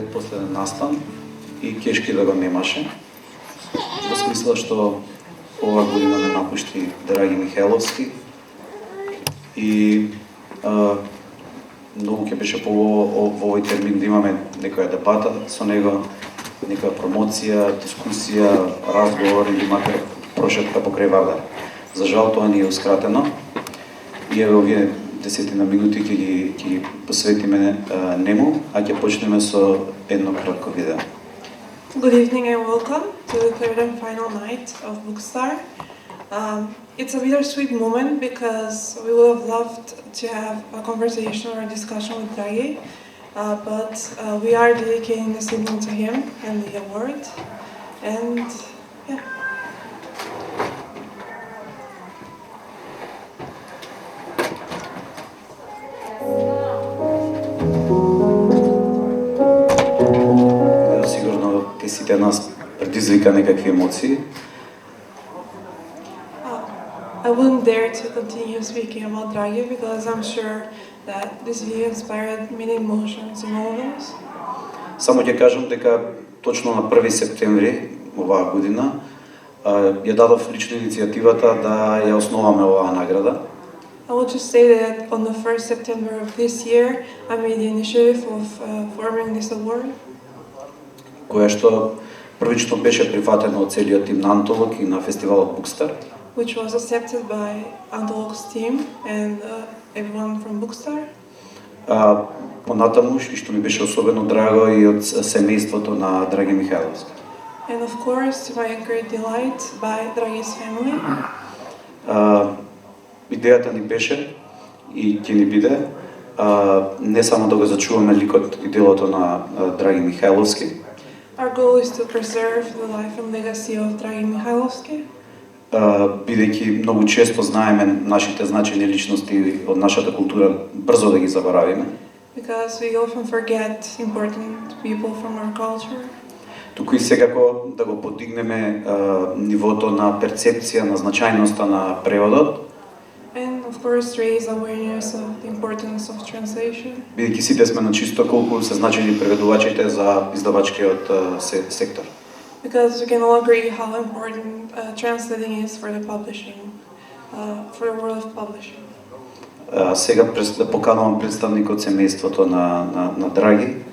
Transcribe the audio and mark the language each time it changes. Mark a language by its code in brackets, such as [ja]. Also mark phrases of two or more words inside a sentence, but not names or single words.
[mk] последен настан и кешки да го немаше. Во смисла што ова година не напушти Драги Михайловски и многу ќе беше по во овој термин да имаме некоја дебата со него, некоја промоција, дискусија, разговор или макар прошетка покрај Вардар. За жал тоа не е ускратено и еве овие 10 минути ќе ги посветиме нему, а ќе почнеме со едно кратко видео. [en] Good evening and welcome to the third and final night of Bookstar. It's a bittersweet moment because we would have loved to have a conversation or a discussion with Draghi, but we are dedicating this evening to him and the award. And yeah. [mk] Сигурно те сите нас предизвика некакви емоции. [en] I wouldn't dare to continue speaking about Draghi because I'm sure that this video inspired many emotions in all of us. [mk] Само ќе кажам дека точно на 1 септември оваа година ја дадов лично иницијативата да ја основаме оваа награда. [en] I will just say that on the 1st September of this year, I made the initiative of forming this award. [mk] Која што првично беше прифатено од целиот тим на Антолог и на фестивалот Bookstar. [en] Which was accepted by Antolog's team and everyone from Bookstar. [mk] Понатаму, и што ми беше особено драго и од семејството на Драги Михайловски. [en] And of course, to my great delight, by Draghi's family. [mk] Идејата ни беше и ќе ни биде не само да го зачуваме ликот и делото на Драги Михайловски. [en] Our goal is to preserve the life and legacy of Dragi Mihailovski. [mk] Бидејќи многу често знаеме нашите значајни личности од нашата култура брзо да ги заборавиме. [en] Because we often forget important people from our culture. [mk] Туку и секако да го подигнеме нивото на перцепција на значајноста на преводот. [en] And of course raise awareness of the importance of translation. [mk] Бидејќи сите сме на чисто колку се значајни преведувачите за издавачкиот сектор. [en] Because we can all agree how important translating is for the publishing, for the world of publishing. [mk] Сега да поканувам представник од семејството на Драги.